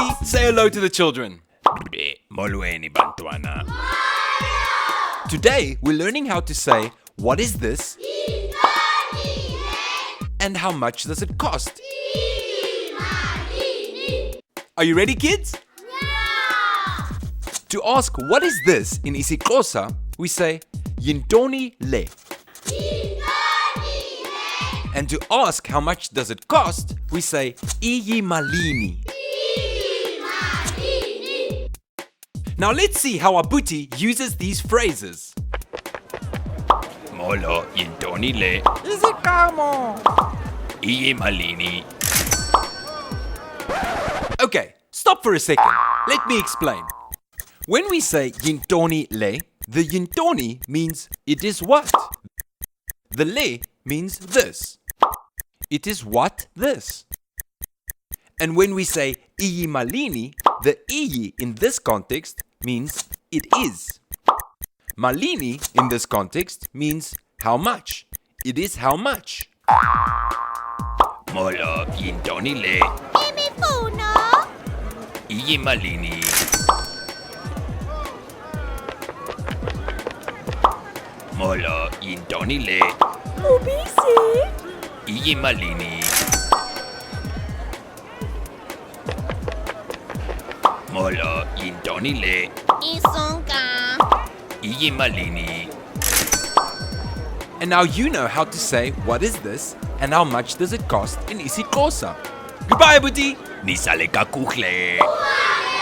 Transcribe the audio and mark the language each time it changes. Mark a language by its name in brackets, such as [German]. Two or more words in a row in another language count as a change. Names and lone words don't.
[English] Say hello to the children. [Xhosa] Molweni bantwana. [English] Today we're learning how to say, what is this? And how much does it cost? Are you ready, kids? To ask what is this in isiXhosa, we say [Xhosa] yintoni le. [English] And to ask how much does it cost, we say malini. Now let's see how Abuti uses these phrases. [Xhosa] Molo yintoni le. Malini. [English] Okay, stop for a second. Let me explain. When we say [Xhosa] yintoni le, [English] the yintoni means it is what? The le means this. It is what this. And when we say malini, the in this context means it is. Malini in this context means how much. It is how much. [Xhosa] Molo yintoni le. Malini. Molo yintoni le. Malini. Molo yintoni le. Malini. [English] And now you know how to say what is this and how much does it cost in isiXhosa. Goodbye, Abuti. [Xhosa] Nisale kakuhle.